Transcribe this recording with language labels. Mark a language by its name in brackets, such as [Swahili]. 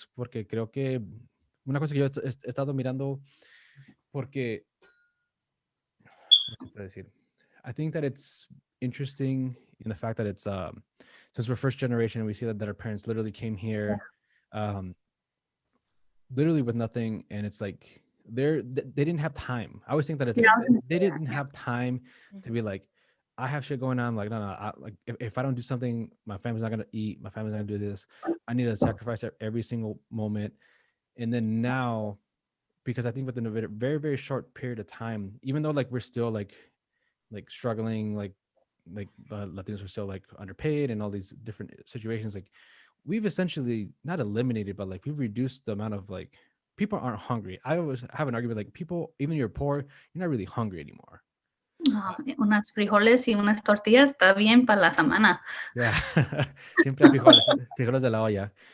[Spanish] Es porque creo que una cosa que yo he estado mirando, porque, ¿cómo se puede decir? [English] I think that it's interesting in the fact that it's since we're first generation, we see that our parents literally came here literally with nothing, and it's like they didn't have time. I always think that it's they didn't have time to be like, I have shit going on. Like, no, like if I don't do something, my family's not gonna eat. My family's not gonna do this. I need to sacrifice every single moment. And then now, because I think within a very, very short period of time, even though we're still like struggling, like Latinos are still underpaid and all these different situations, we've essentially not eliminated, but we've reduced the amount of people aren't hungry. I always have an argument people, even you're poor, you're not really hungry anymore. [Spanish] Unas frijoles y unas tortillas está bien para la semana. [English] Yeah. [Spanish] Siempre hay frijoles de la olla.